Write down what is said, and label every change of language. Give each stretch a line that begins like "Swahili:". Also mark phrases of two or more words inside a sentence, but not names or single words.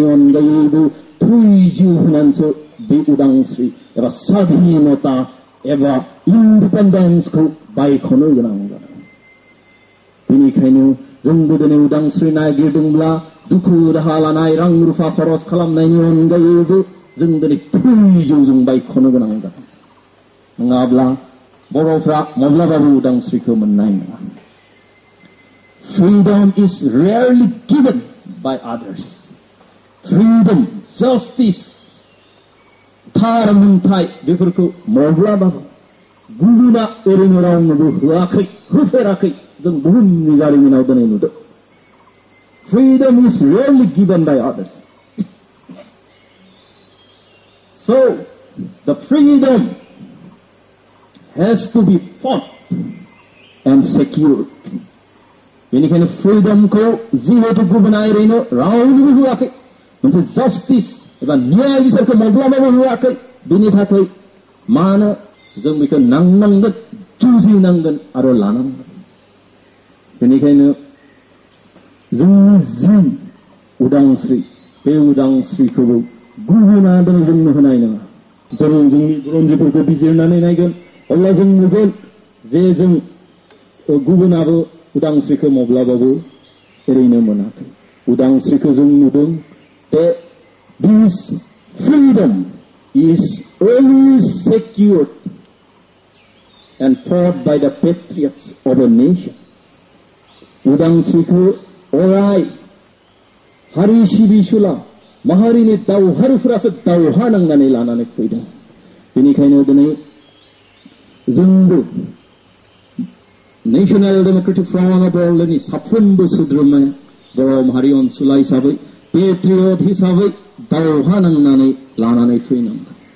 Bodo: अनगायैबो थैजिउ होनानैसो बे उदांस्रि एबा स्वाधीनता एबा इन्डिपेन्डेन्सखौ बायख'नो गोनां जादों बेनिखायनो जोंबो दिनै उदांस्रि नागिरदोंब्ला दुखु दाहा लानाय रां रुफा खरस खालामनायनि अनगायैबो जों दिनै थैजिउजों बायख'नो गोनां जादों नङाब्ला बर'फ्रा माब्लाबाबो उदांस्रिखौ मोननाय नङा
English: Freedom is rarely given by others. Freedom, justice,
Bodo: थार मोनथाय बेफोरखौ माब्लाबाबो गुबुना ओरैनो रावनोबो होआखै होफेराखै जों बुहुमनि जारिमिनाव दिनै नुदों
English: Freedom is rarely given by others. So, the freedom has to be fought and secured.
Bodo: बेनिखायनो फ्रीडमखौ जिहेतु गुबुना ओरैनो रावनोबो होआखै मोनसे जास्टिस एबा न्याय बिसारखौ माब्लाबाबो होआखै बेनि थाखाय मानो जों बेखौ नांनांगोन जुजिनांगोन आरो लानांगोन बेनिखायनो जोंनि जि उदांस्रि बे उदांस्रिखौबो गुबुना दिनै जोंनो होनाय नङा जों जोंनि बुरन्जिफोरखौ बिजिरनानै नायगोन अब्ला जों नुगोन जे जों गुबुनाबो उदांस्रिखौ माब्लाबाबो एरैनो मोनाखै उदांस्रिखौ जों नुदों
English: that this freedom is always secured and fought by the patriots of a nation.
Bodo: उदांस्रिखौ अराय हारि सिबिसुला माहारिनि दावहारुफोरासो दावहा नांनानै लानानै फैदों बेनिखायनो दिनै जोंबो नेशनेल डेमोक्रेटिक फ्रन्ट अफ बर'लेण्डनि साफ्रोमबो सोद्रोमाया बर' माहारि अनसुला हिसाबै पेट्रियट हिसाबै दावहा नांनानै लानानै फैनांगोन